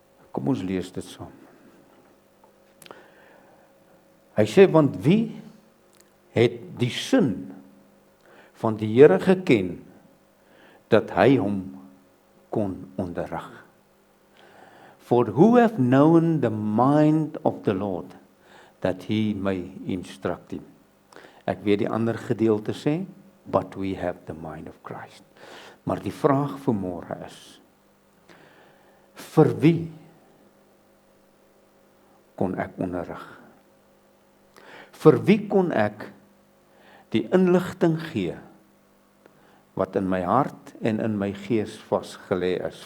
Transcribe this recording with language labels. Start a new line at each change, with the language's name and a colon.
Afrikaans: Kom ons lees dit saam. Hy sê, want wie het die sin van die Here geken, dat hy hom kon onderrig?
English: For who have known the mind of the Lord, that he may instruct him?
Afrikaans: Ek weet die ander gedeelte sê,
English: but we have the mind of Christ.
Afrikaans: Maar die vraag vir môre is, vir wie kon ek onderrig? Vir wie kon ek die inligting gee wat in my hart en in my gees vasgelê is?